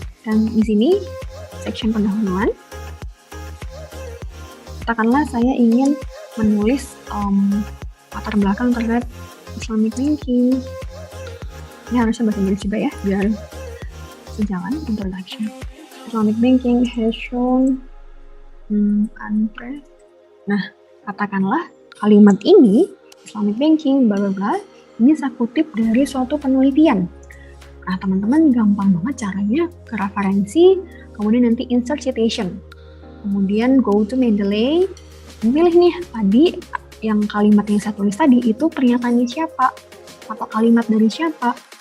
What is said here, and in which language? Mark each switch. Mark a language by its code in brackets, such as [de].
[id] Dan di sini section pendahuluan, katakanlah saya ingin menulis latar belakang terkait Islamic banking. Ini harusnya bahasa Inggris juga ya, biar sejalan. [en] Introduction. Islamic banking has shown unprecedented. [id] Nah, katakanlah kalimat ini Islamic banking bla bla bla, ini saya kutip dari suatu penelitian. Nah, teman-teman gampang banget caranya, ke referensi, kemudian nanti insert citation. Kemudian [en] go to Mendeley, [id] pilih nih tadi yang kalimat yang saya tulis tadi itu pernyataannya siapa atau kalimat dari siapa.